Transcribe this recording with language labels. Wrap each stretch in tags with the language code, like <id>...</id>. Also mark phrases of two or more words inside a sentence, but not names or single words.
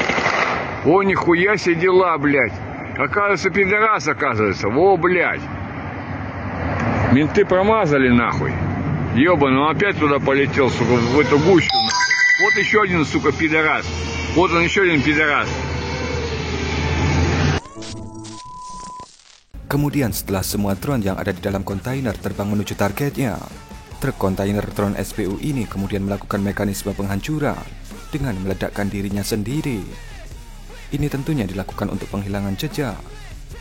<ru>О, нихуя себе дела, блядь. Оказывается, пидорас, оказывается. Во, блядь. Менты промазали, нахуй. Ёбаный, он опять туда полетел, сука, в эту гущу, нахуй. Вот еще один, сука, пидорас. Вот он, еще один пидорас.</ru> <id>Kemudian setelah semua drone yang ada di dalam kontainer terbang menuju targetnya, truk kontainer drone SBU ini kemudian melakukan mekanisme penghancuran dengan meledakkan dirinya sendiri. Ini tentunya dilakukan untuk penghilangan jejak.</id>